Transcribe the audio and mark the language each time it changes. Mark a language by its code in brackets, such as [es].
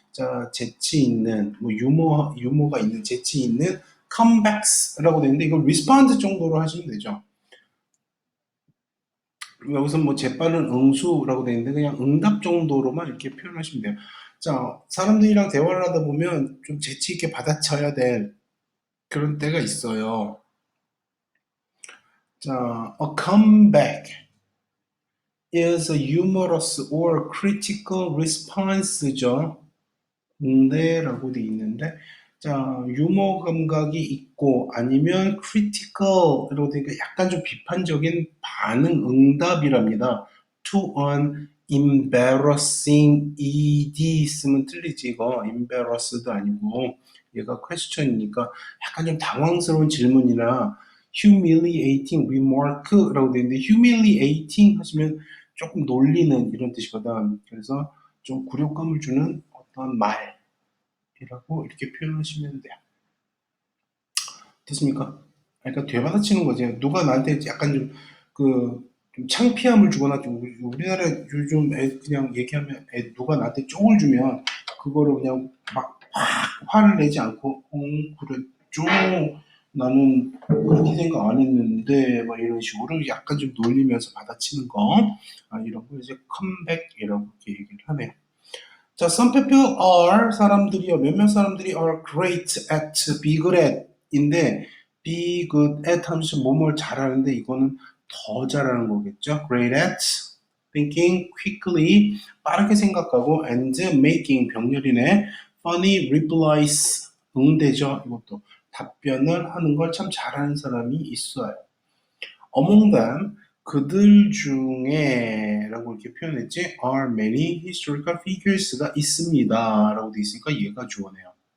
[ko] 자, 재치 있는 뭐 유머가 있는 재치 있는 comebacks라고 되어 있는데 이걸 respond 정도로 하시면 되죠. 여기서 뭐 재빠른 응수라고 되어 있는데 그냥 응답 정도로만 이렇게 표현하시면 돼요. 자, 사람들이랑 대화를 하다 보면 좀 재치 있게 받아쳐야 될 그런 때가 있어요. [en] 자, a comeback is a humorous or critical response죠. [ko] 응대라고 돼 있는데, 자, 유머 감각이 있고 아니면 critical이라고 되니까 약간 좀 비판적인 반응, 응답이랍니다. [en] to an embarrassing ed [ko] 쓰면 틀리지 이거 embarrassed 아니고 얘가 question이니까 약간 좀 당황스러운 질문이나 [en] humiliating remark [ko] 라고 되어 있는데 humiliating 하시면 조금 놀리는 이런 뜻이거든. 그래서 좀 굴욕감을 주는 어떤 말이라고 이렇게 표현하시면 돼요. 됐습니까? 그러니까 되받아치는 거지. 누가 나한테 약간 좀 창피함을 주거나 좀 우리나라 요즘 애 그냥 얘기하면 누가 나한테 쪽을 주면 그거를 그냥 막 화를 내지 않고 그랬죠. 나는 그렇게 생각 안 했는데 막 이런 식으로 약간 좀 놀리면서 받아치는 거 이런 거 이제 컴백이라고 이렇게 얘기를 하네요. [en] 자, some people are [ko] 사람들이요. 몇몇 사람들이 are great at, [en] be good at [ko] 인데 be good at 하면서 뭐뭘 잘하는데 이거는 더 잘하는 거겠죠. [en] great at thinking quickly [ko] 빠르게 생각하고 [en] and making 병렬이네. funny replies [ko] 응대죠. 이것도 답변을 하는 걸 참 잘하는 사람이 있어요. [en] among them [ko] 그들 중에 라고 이렇게 표현했지 [en] are many historical figures [ko] 가 있습니다 라고 돼 있으니까 얘가 주어네요.